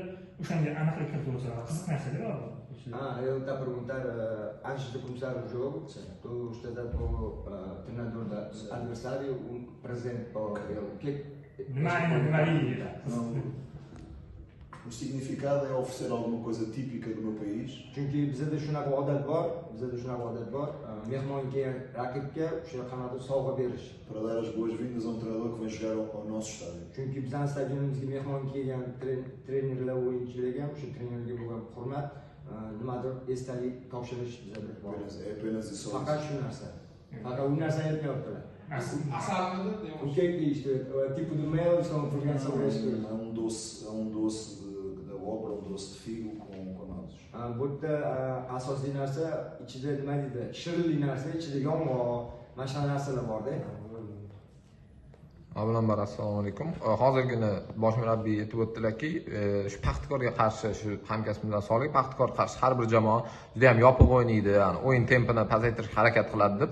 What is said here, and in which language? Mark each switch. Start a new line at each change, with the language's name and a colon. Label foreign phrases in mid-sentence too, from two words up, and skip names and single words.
Uzbek: O'shanga aniqlik kiritsa, qiziq narsalar bor.
Portuguese: Ele está a perguntar, antes de começar o jogo, tu estás a dar para o treinador do adversário um presente para ele. O significado é oferecer alguma coisa típica do meu país.
Uzbek: Chunki bizda shunaqa odat bor, mehmonga, raqibga o'sha qanday sovg'a berish.
Portuguese: Para dar as boas-vindas a um treinador que vem jogar ao nosso estádio.
Uzbek: Chunki bizning stadionimizga mehmon kelgan trenerlar, o'yinchilarga ham shu trenerga bo'lgan hurmat, nimadir esdalik topshirish bizda bor.
Portuguese: É apenas isso.
Uzbek: Faqat shu narsa. Faqat u narsa aytmayaptilar. Asalmidi?
Portuguese: O que é isto? É tipo de mel, estão a perguntar sobre isto? É um doce da obra, um doce de figo com nozes.
Uzbek: Bu yerda asosiy narsa ichida nima deydi? Shirinli narsa, ichida yong'oq, mana shu narsalar bor-da. Avvalambor assalomu alaykum. Hozirgina bosh murabbiy aytib o'tdilarki, shu Paxtakorga qarshi shu hamkasbimizdan Solih, Paxtakor qarshi har bir jamoa juda ham yopiq o'ynaydi, ya'ni o'yin tempini pasaytirishga harakat qiladi deb.